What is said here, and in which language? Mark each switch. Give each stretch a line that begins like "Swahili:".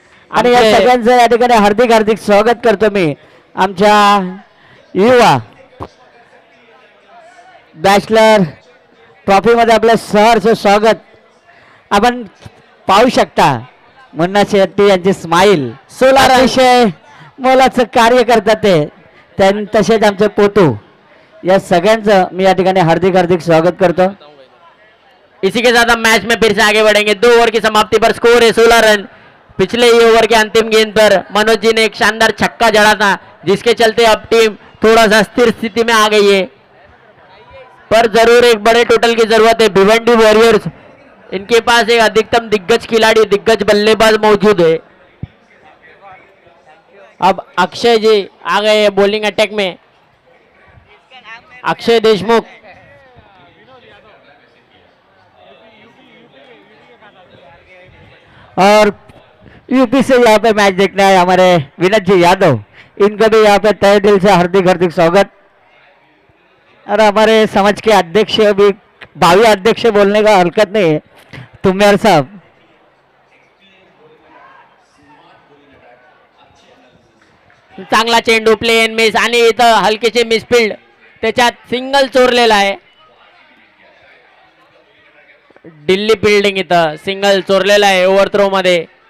Marathi: आणि या सगळ्यांचं या ठिकाणी हार्दिक हार्दिक स्वागत करतो मी। आमच्या युवा बॅचलर ट्रॉफीमध्ये आपलं सहर्ष स्वागत। आपण पाहू शकता मुन्ना शेट्टी यांची स्माईल, 16 अतिशय मोलाचं कार्य करतात तसेच आमचे पोतू या सगळ्यांचं मी या ठिकाणी हार्दिक हार्दिक स्वागत करतो.
Hindi: इसी के साथ हम मैच में फिर से आगे बढ़ेंगे. 2 ओवर की समाप्ति पर स्कोर है 16 रन. पिछले ही ओवर के अंतिम गेंद पर मनोज जी ने एक शानदार छक्का जड़ा था, जिसके चलते अब टीम थोड़ा सा स्थिर स्थिति में आ गई है. पर जरूर एक बड़े टोटल की जरूरत है. भिवंडी वॉरियर्स, इनके पास एक अधिकतम दिग्गज खिलाड़ी, दिग्गज बल्लेबाज मौजूद है. अब अक्षय जी आ गए हैं बॉलिंग अटैक में. अक्षय देशमुख, और यूपी से यहाँ पे मैच देखने आए हमारे विनोद जी यादव, इनका भी यहाँ पे तहे दिल से हार्दिक हार्दिक स्वागत. और हमारे समाज के अध्यक्ष भी, भावी अध्यक्ष बोलने का हरकत नहीं है, तुम्यार साहब.
Marathi: चांगला चेंडू, प्लेन मिस आणि इथं हलकेचे मिसफिल्ड, त्याच्यात सिंगल चोरलेला आहे. दिल्ली फिल्डिंग इथं सिंगल चोरलेला आहे ओव्हर थ्रो मध्ये.